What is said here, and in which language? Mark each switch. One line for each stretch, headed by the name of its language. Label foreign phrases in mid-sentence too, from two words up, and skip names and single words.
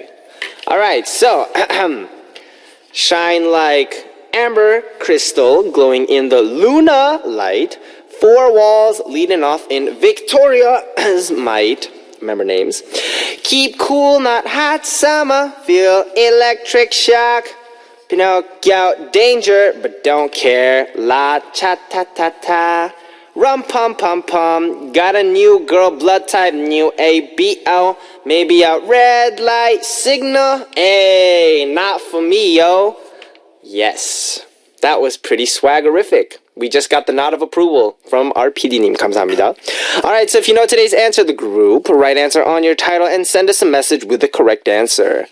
English: Alright, so, shine like amber crystal glowing in the Luna light, four walls leading off in Victoria's might. Remember names. Keep cool, not hot summer, feel electric shock. Pinocchio, danger, but don't care. La cha ta ta ta. rum pum pum pum. Got a new girl, blood type, new ABO. Maybe a red light signal. Hey, not for me, yo. Yes, that was pretty swaggerific. We just got the nod of approval from our PD님.
Korean: 감사합니다.
English: Alright, so if you know today's answer, the group, write answer on your title and send us a message with the correct answer.